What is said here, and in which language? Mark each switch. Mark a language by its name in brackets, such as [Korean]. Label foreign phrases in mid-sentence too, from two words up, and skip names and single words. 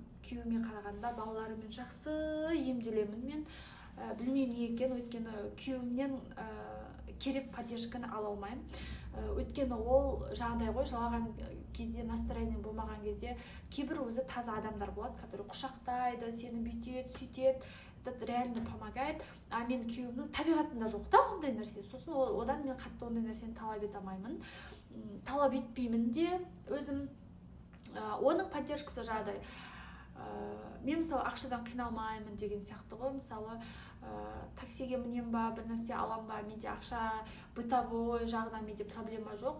[Kazakh] Күйеуіме қарағанда балаларыммен жақсы емделемін мен. Білмеймін не екен, өйткені күйеуімнен керек поддержканы ала алмаймын. Өйткені ол жағдай ғой, жылаған кезде, настроение болмаған кезде кейбір өзі таза адамдар болады, который құшақтайды, сені бүйтеді, сөйтеді, [Russian] это реально помогает. [Kazakh] А мен күйеуімнің табиғатында жоқ та ондай нәрсе. Сосын одан мен қатты ондай нәрсені талап ете алмаймын. Талап етпеймін де өзім. Оның поддержкасы жағдай. Мен мысалы ақшадан қиналмаймын деген сияқты ғой. Мысалы таксиге мінем ба, бір нәрсе алам ба, менде ақша, бытовой жағынан менде проблема жоқ.